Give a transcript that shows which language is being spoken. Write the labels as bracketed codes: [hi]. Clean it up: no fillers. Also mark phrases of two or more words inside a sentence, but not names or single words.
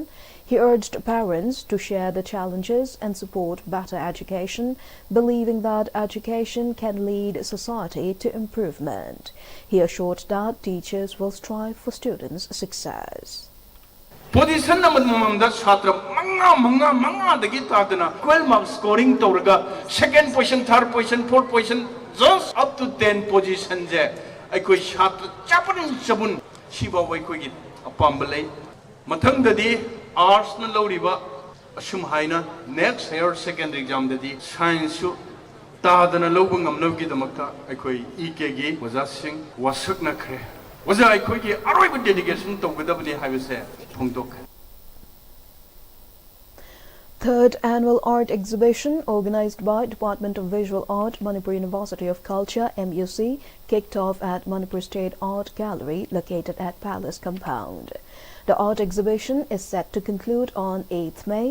[en] He urged parents to share the challenges and support better education, believing that education can lead society to improvement. He assured that teachers will strive for students' success. Position number [mni] mamamda chhatra manga dagi tadana 12 [en] marks scoring [mni] tawraga [en] second position, third position, fourth position, just up to 10 position [mni] je aikoi chhatra chabun siba wai koi gi apamba lei mathang dadi arts na loriba asum haina [en] next year secondary exam [mni] dadi science su tadana lobang amno gi damakta aikoi ek gi waja sing wasak na khre waja aikoi gi aroi bu dedication tawgadabni haibase [en] Third Annual Art Exhibition, organized by Department of Visual Art, Manipur University of Culture, MUC, kicked off at Manipur State Art Gallery, located at Palace Compound. The art exhibition is set to conclude on 8th May.